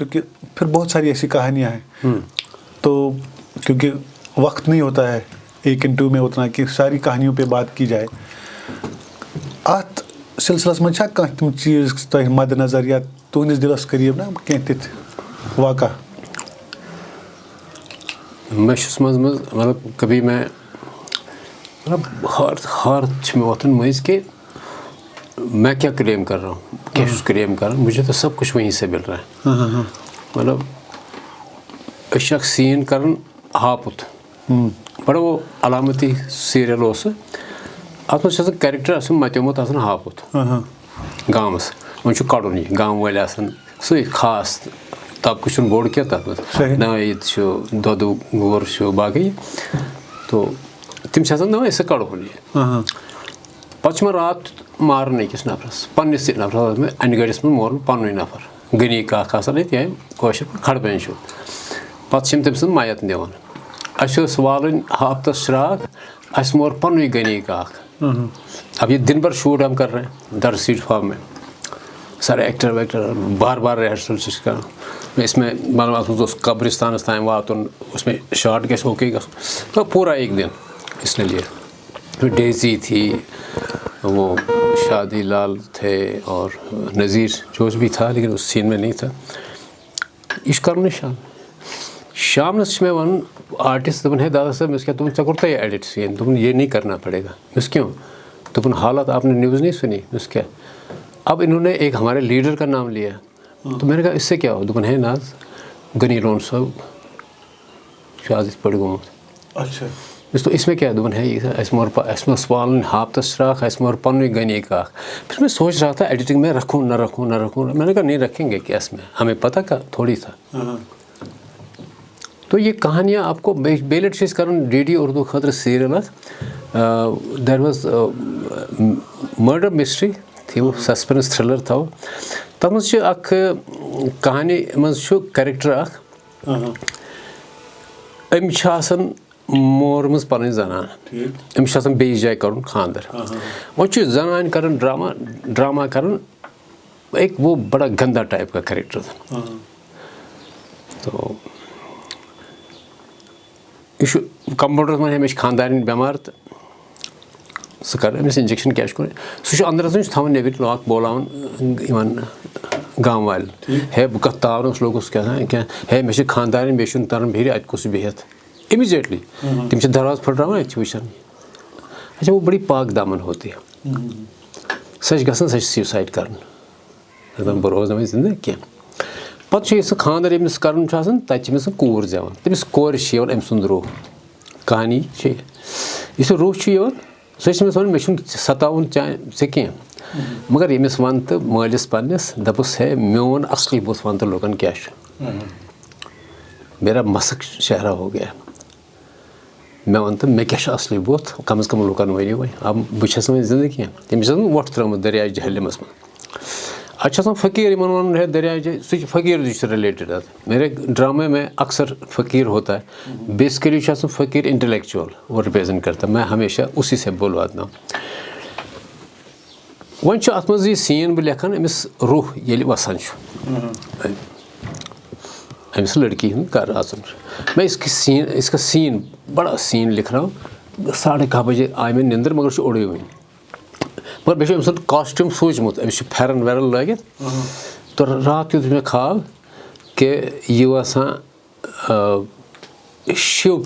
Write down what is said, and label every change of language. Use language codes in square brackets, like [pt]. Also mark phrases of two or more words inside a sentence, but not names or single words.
[ur] کہ پھر بہت ساری ایسی کہانیاں ہیں تو کیونکہ وقت نہیں ہوتا ہے ایک انٹرویو میں اتنا کہ ساری کہانیوں پہ بات کی جائے [ks] اتھ سلسلس منٛز چھا کانٛہہ تِم چیٖز تۄہہِ مد نظر یا تُہنٛدِس دِلس قریٖب نا کینٛہہ تِتھۍ واقع مےٚ چھُس منٛزٕ منٛزٕ مطلب [ur] کبھی میں مطلب [ks] ہار چھِ مےٚ وۄتھان مٔنٛزۍ [ur] کہ میں کیا کلیم کر رہا ہوں کیا کلیم کر رہا ہوں مجھے تو سب کچھ وہیں سے مل رہا ہے. [ks] مطلب أسۍ چھِ اکھ سیٖن کران ہاپُت بڑٕ [ur] وہ علامتی [ks] سیٖریل اوس سُہ اَتھ منٛز چھُ آسان کیریکٹر آسان مَتیومُت آسان ہاپُت گامَس وۄنۍ چھُ کَڑُن یہِ گامہٕ وٲلۍ آسان سُے خاص طبقہٕ چھُنہٕ بوٚڑ کینٛہہ تَتھ منٛز نٲیِد چھُ دۄدٕ وور چھُ باقٕے تو تِم چھِ آسان دَپان أسۍ کَڑہون یہِ پَتہٕ چھُ مےٚ راتھ مارُن أکِس نفرَس پنٛنِسٕے نفرَس اوس مےٚ اَنہِ گٔڑِس منٛز مورُن پَنُنُے نفر گنیٖک اکھ آسان ییٚتہِ یا کٲشِر پٲٹھۍ کھڑبین چھُ پَتہٕ چھِ یِم تٔمۍ سٕنٛز مَیت نِوان اَسہِ ٲس والٕنۍ ہفتس شراکھ اَسہِ مور پنٛنُے گنیٖک اکھ. [ur] اب یہ دن بھر شوٹ ہم کر رہے ہیں در سیٹ فارم میں سارے ایکٹر ویکٹر بار بار ریہرسل [ks] چھِ کران [ur] اس میں مطلب [ks] اَتھ منٛز اوس قبرستانَس تام واتُن [ur] اس میں شاٹ [ks] گژھِ اوکے گژھُن [ur] تو پورا ایک دن اس نے لیے ڈیزی تھی وہ شادی لال تھے اور نذیر جوش بھی تھا لیکن اس سین میں نہیں تھا. [ks] یہ چھُ کَرُن شامنس چھُ مےٚ وَنُن آرٹسٹ دوٚپُن ہے دادا صاحب مےٚ اوس کیٛاہ دوٚپُن ژےٚ کوٚرتھا یہِ ایڈٹ سین دوٚپُن [ur] یہ نہیں کرنا پڑے گا [ks] مےٚ اوس کیوں دوٚپُن [ur] حالات آپ نے نیوز نہیں سنی [ks] مےٚ اوس کیا [ur] اب انہوں نے ایک ہمارے لیڈر کا نام لیا تو میں نے کہا اس سے کیا ہو [ks] دوٚپُن ہے ناز غنی لون صٲب چھُ آز یِتھ پٲٹھۍ گوٚمُت. [ur] اچھا تو اس میں کیا [ks] دوٚپُن ہے اَسہِ مور والٕنۍ ہاپتس شراکھ اَسہِ مور پنٛنُے گنیٖک اکھ. [ur] پھر میں سوچ رہا تھا ایڈیٹنگ میں رکھوں نہ رکھوں میں نے کہا نہیں رکھیں گے کیا اس میں ہمیں پتہ کا تھوڑی تھا. تو یہ کہانیاں آپ کو [ks] بیٚیہِ لَٹہِ چھِ أسۍ کَران ڈی ڈی اردو خٲطرٕ سیٖریل اکھ دیر واز مٲرڈر مِسٹری تھٲیِو سسپینس تھرلر تھاوو تَتھ منٛز چھِ اکھ کہانی منٛز چھُ کیریکٹر اکھ أمۍ چھِ آسان مورمٕژ پَنٕنۍ زنان أمِس چھُ آسان بیٚیِس جایہِ کَرُن خانٛدر وۄنۍ چھُ زنانہِ کَران ڈراما کَران [ur] ایک وہ بڑا گندا ٹائپ کا کریکٹر تھا. [ks] تو یہ کمپاؤنڈرس من مےٚ چھِ خاندارِنۍ بٮ۪مار تہٕ سُہ کَرٕ أمِس اِنجَکشَن کیٛاہ چھُ کَرُن سُہ چھُ أنٛدرٕ اَژان یہِ چھُ تھاوان نیٚبٕرۍ لاک بولاوان یِمَن گام والٮ۪ن ہے بہٕ کَتھ تاونَس لوٚگُس کیٛاہ ہے مےٚ چھِ خانٛدارٮ۪ن بیٚیہِ چھُنہٕ تَران بِہِتھ اَتہِ کُس چھُ بِہِتھ اِمِجیٹلی تِم چھِ دروازٕ پھٕٹراوان اَتہِ چھِ وٕچھان [ur] اچھا وہ بڑی پاک دامن ہوتی ہے [ks] سۄ چھِ گژھان سۄ چھِ سیوٗسایڈ کَران دَپان بہٕ روزنہٕ وۄنۍ زِندٕ کینٛہہ پَتہٕ چھُ یہِ سُہ خانٛدَر ییٚمِس کَرُن چھُ آسان تَتہِ چھِ أمِس سُہ کوٗر زٮ۪وان تٔمِس کورِ چھِ یِوان أمۍ سُنٛد روح کہانی چھِ یُس یہِ روح چھُ یِوان سۄ چھِ تٔمِس وَنان مےٚ چھُنہٕ سَتاوُن ژےٚ کینٛہہ مگر ییٚمِس وَن تہٕ مٲلِس پنٛنِس دَپُس ہے میون اَصلی بُتھ وَن تہٕ لُکَن کیٛاہ چھُ [ur] میرا مسق چہرہ ہو گیا [ks] مےٚ وَن تہٕ مےٚ کیٛاہ چھُ اَصلی بُتھ کَم از کَم لُکَن ؤنِو وۄنۍ بہٕ چھَس نہٕ وۄنۍ زِندٕ کینٛہہ تٔمِس چھِ آسان وۄٹھ ترٛٲومٕژ دٔریاے جہلِمَس منٛز اَتہِ چھُ آسان فقیٖر یِمَن وَنُن ہے دٔریاے سُہ چھُ فقیٖر تہِ چھُ رِلیٹِڈ اَتھ [ur] میرے ڈرامے میں اکثر [ks] فقیٖر ہوتا ہے بیسکلی چھُ آسان فقیٖر انٹلیکچُوَل [ur] وہ رِپرٛیزنٹ کرتا میں ہمیشہ اُسی سے بولواتناو [ks] وۄنۍ چھُ اَتھ منٛز یہِ سیٖن بہٕ لیکھان أمِس روح ییٚلہِ وَسان چھُ أمِس لڑکی ہُنٛد گَرٕ اَژُن چھُ [ur] میں اس کا سین بڑا سین لکھ رہا ہوں [ks] 11:30 بجے آے مےٚ نِندٕر مگر چھُ اوٚڑُے وٕنہِ مگر بیٚیہِ چھُ أمۍ سُنٛد کاسٹیوٗم سوٗنٛچمُت أمِس چھُ پھٮ۪رن وٮ۪رن لٲگِتھ تہٕ راتھ کیُتھ مےٚ خواب کہِ یہِ وَسان شِو